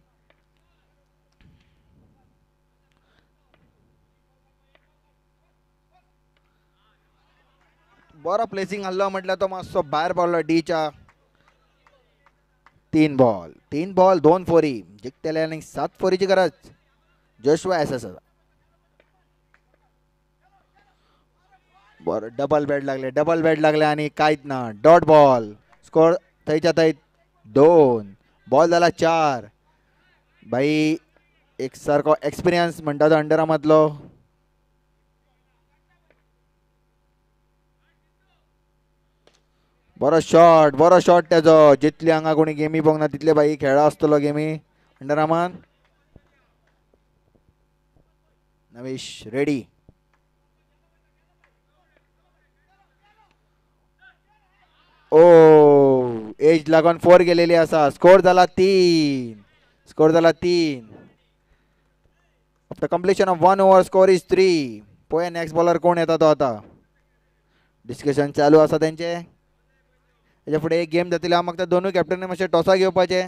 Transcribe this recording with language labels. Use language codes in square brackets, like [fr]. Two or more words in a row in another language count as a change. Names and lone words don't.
[kok] बरो प्लेसिंग हल्लो म्हटलं तो मातसो भायर पडलो डीच्या. 3 बॉल 2 फोरी जिखतले आणि 7 फोरीची गरज जोशुआ एस. बरं डबल बॅट लागले आणि काहीच ना. [en] dot ball. [kok] स्कोर थंयच्या थंय 2. बॉल झाला 4. भाई एक सारको एक्सपिरियन्स म्हणटा तो अंडरआर्मातलो. बरो शॉट त्याचो. जितली हांगा कोणी गेमी पळोवंक ना तितले भाई खेळा आसतलो गेमी अंडरआर्मान. नवेश रेडी. ओ एज लागून 4 गेलेली असा. स्कोर झाला 3. [en] after completion of 1 over score is 3. [kok] पळय [en] next bowler [kok] कोण येता तो आता. डिस्कशन चालू आसा तेंचे. तेच्या फुडें एक गेम जातली. हांव म्हाका दोनूय कॅप्टनी मातशे टॉसा घेवपाचे.